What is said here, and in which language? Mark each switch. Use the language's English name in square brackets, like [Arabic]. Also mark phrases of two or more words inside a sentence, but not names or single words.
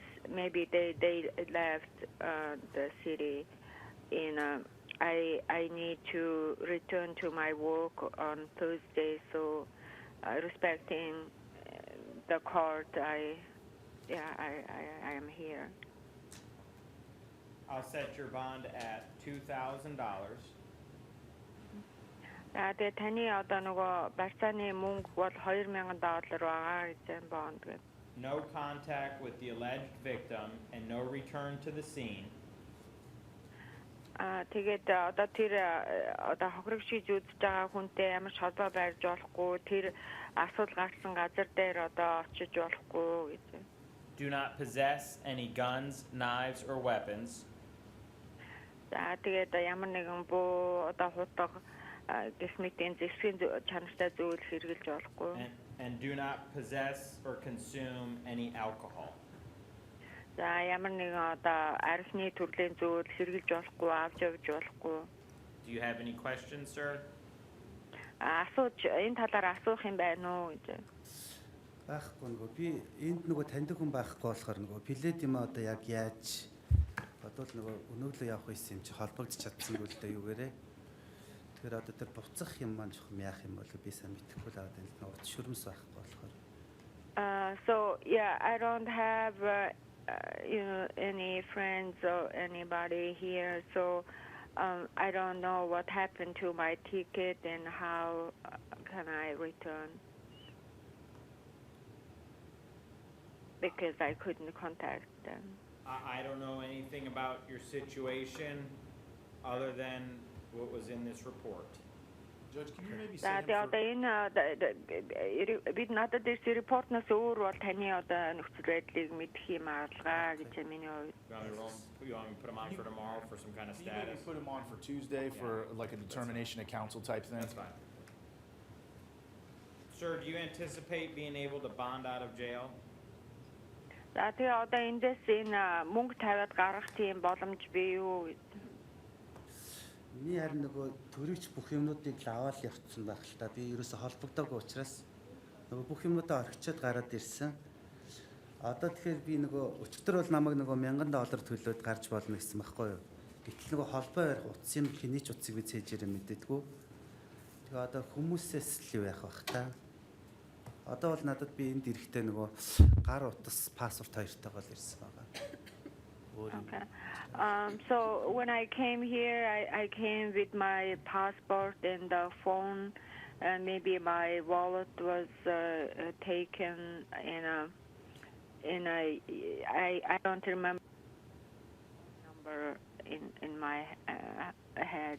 [English] Maybe they left the city, and I need to return to my work on Thursday. So, respecting the court, I am here. I'll set your bond at $2,000. [Mongolian] Тэгээ таны одоо нөгөө барьцааны мөнгө бол $2,000 байгаа гэж бонд гэдэг. [English] No contact with the alleged victim and no return to the scene. [Mongolian] Тэгээд одоо тэр одоо хохирогчийг үзэж байгаа хүнтэй ямар ч холбоо барьж болохгүй, тэр асуудал гарсан газар дээр одоо очиж болохгүй гэж. [English] Do not possess any guns, knives, or weapons. [Mongolian] За тэгээд ямар нэгэн буу одоо хутга гэх мэтийн зэвсгийн чанартай зүйл хэрэгжилж болохгүй. [English] And do not possess or consume any alcohol. [Mongolian] За ямар нэгэн одоо архины төрлийн зүйл хэрглэж болохгүй, авч явж болохгүй. [English] Do you have any questions, sir? [Mongolian] Асууж энэ талаар асуух юм байна уу гэж. Байхгүй нөгөө би энд нөгөө таньдаг хүн байхгүй болохоор нөгөө плед юм одоо яг яаж бодвол нөгөө өнөглөө явах байсан юм чи холбогдож чадсангүй л дээ юугээрээ. Тэгэхээр одоо тэр буцах юм маань жоохон яах юм бол би сайн мэдэхгүй л аваад энэ нөгөө шүрмс байхгүй болохоор. [English] So yeah, I don't have any friends or anybody here, so I don't know what happened to my ticket and how can I return. Because I couldn't contact them. I don't know anything about your situation other than what was in this report. Judge, can you maybe say [Mongolian] За тэгээ одоо энэ бид надад ирсэн репортноос өөр бол таны одоо нөхцөл байдлыг мэдэх юм аргалгаа гэж миний хувьд. [English] You want me to put him on for tomorrow for some kind of Can you maybe status? put him on for Tuesday for like a determination of council type thing? That's fine. Sir, do you anticipate being able to bond out of jail? [Mongolian] За тэгээ одоо эндээс энэ мөнгө тавиад гаргах тийм боломж бий юу? Миний харин нөгөө төрөгч бүх юмнуудыг л аваад явцсан байх л та. Би ерөөсө холбогдоогүй учраас нөгөө бүх юмнуудаа орхичод гараад ирсэн. Одоо тэгэхээр би нөгөө өчигдөр бол намайг нөгөө $1000 төлөөд гарч болно гэсэн байхгүй юу? Гэтэл нөгөө холбоо ярих утас юм хэний ч утсыг би цээжээрээ мэддэггүй. Тэгээ одоо хүмүүсээс л юу яах бах та. Одоо бол надад би энд ирэхдээ нөгөө гар утас пассворт хоёртойгоо л ирсэн байгаа. [English] Okay. So when I came here, I came with my passport and the phone, and maybe my wallet was taken I don't remember number in my head.